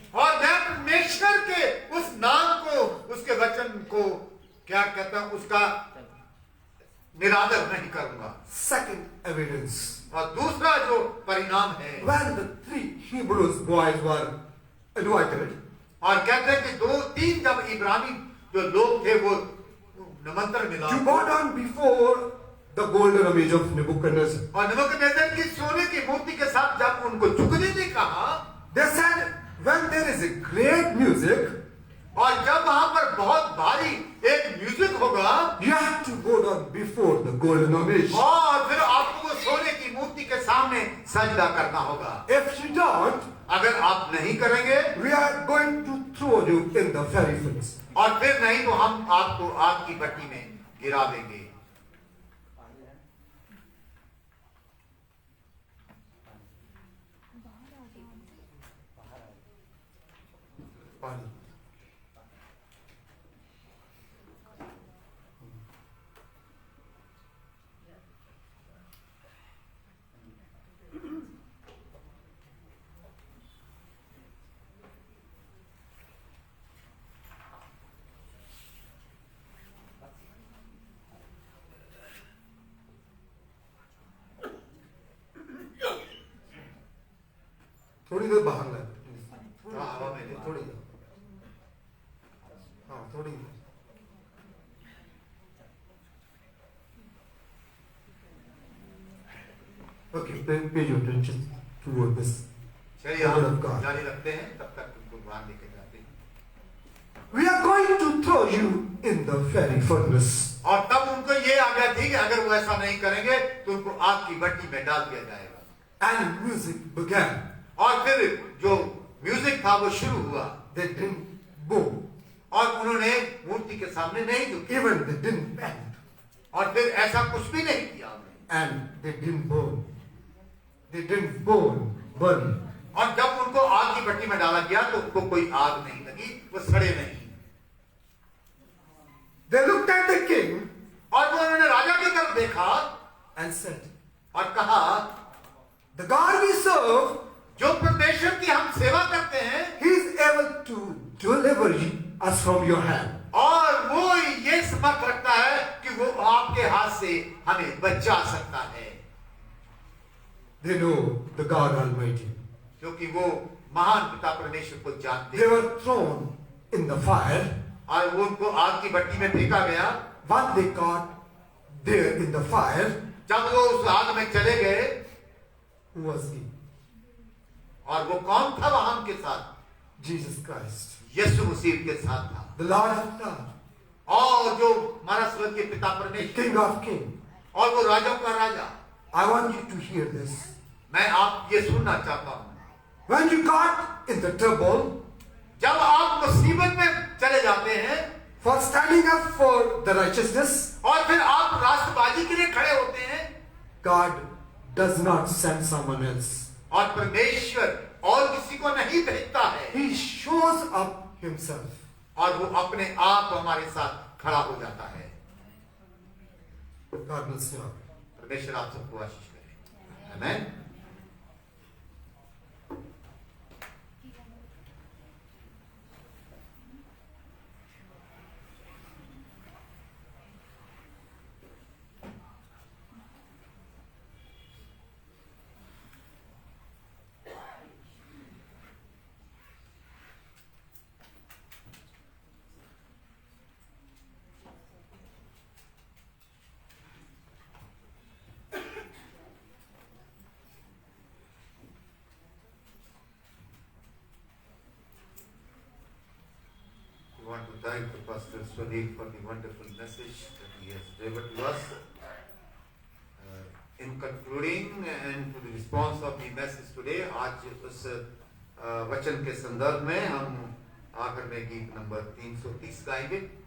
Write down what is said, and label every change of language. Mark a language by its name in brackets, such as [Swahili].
[Hindi] और मैं परमेश्वर के उस नाम को, उसके वचन को क्या कहता हूं, उसका निरादर नहीं करूंगा। [English] Second evidence. [Hindi] और दूसरा जो परिणाम है, [English] When the 3 Hebrews boys were invited, [Hindi] और कहते हैं कि 2-3 जब इब्रानी जो लोग थे वो निमंत्रण मिला [English] to bow down before the golden image of Nebuchadnezzar, [Hindi] और नबूकदनेस्सर की सोने की मूर्ति के साथ जब उनको झुकने ने कहा, [English] they said, when there is a great music, [Hindi] और जब वहां पर बहुत भारी एक म्यूजिक होगा, [English] you have to go down before the golden image. [Hindi] और फिर आपको वो सोने की मूर्ति के सामने सजदा करना होगा। [English] If you don't, [Hindi] अगर आप नहीं करेंगे we are going to throw you in the fiery furnace. और फिर नहीं तो हम आपको आग की भट्टी में गिरा देंगे। पानी। थोड़ी देर बाहर ला हवा में ले। थोड़ी देर, हाँ थोड़ी देर। [English] Okay, pay your attention toward this. [Hindi] चलिए [English] Word of [Hindi] हम [English] God. [Hindi] जारी रखते हैं, तब तक तुमको बाहर लेके जाते हैं। [English] We are going to throw you in the fiery furnace. [Hindi] और तब उनको ये आ गया, ठीक है, अगर वो ऐसा नहीं करेंगे तो उनको आग की भट्टी में डाल दिया जाएगा। [English] And music began. [Hindi] और फिर जो म्यूजिक था वो शुरू हुआ, [English] They didn't bow. [Hindi] और उन्होंने मूर्ति के सामने नहीं झुके, [English] Even they didn't bend. [Hindi] और फिर ऐसा कुछ भी नहीं किया उन्होंने। [English] And they didn't burn. They didn't burn. [Hindi] और जब उनको आग की भट्टी में डाला गया तो उनको कोई आग नहीं लगी, वो सड़े नहीं। [English] They looked at the king [Hindi] और वो उन्होंने राजा की तरफ देखा [English] and said, [Hindi] और कहा, [English] the God we serve, [Hindi] जो परमेश्वर की हम सेवा करते हैं, [English] he is able to deliver us from your hand. [Hindi] और वो ये समर्थ रखता है कि वो आपके हाथ से हमें बचा सकता है, [English] They know the God Almighty. [Hindi] क्योंकि वो महान पिता परमेश्वर को जानते [English] They [Hindi] हैं। [English] were thrown in the fire. [Hindi] और वो उनको आग की भट्टी में फेंका गया। [English] What they got there in the fire, [Hindi] जब वो उस आग में चले गए, [English] who was he? [Hindi] और वो कौन था वहां उनके साथ? [English] Jesus Christ, [Hindi] यीशु मसीह के साथ था, [English] the Lord of God, [Hindi] और जो हमारा स्वर्गीय पिता [English] the [Hindi] परमेश्वर, [English] King of Kings. [Hindi] और वो राजाओं का राजा। [English] I want you to hear this. [Hindi] मैं आप ये सुनना चाहता हूँ, [English] When you got in the trouble [Hindi] जब आप मुसीबत में चले जाते हैं [English] for standing up for the righteousness, [Hindi] और फिर आप राष्ट्रबाजी के लिए खड़े होते हैं, [English] God does not send someone else. [Hindi] और परमेश्वर और किसी को नहीं भेजता है, [English] He shows up himself. [Hindi] और वो अपने आप हमारे साथ खड़ा हो जाता है। [English] God bless you. [Hindi] परमेश्वर आप सबको आशीष करे। आमीन। [English] We want to thank the Pastor Sunil for the wonderful message that he has delivered to us. In concluding and to the response of the message today, [Hindi] आज उस वचन के संदर्भ में हम आखिर में गीत नंबर 330 गाएंगे।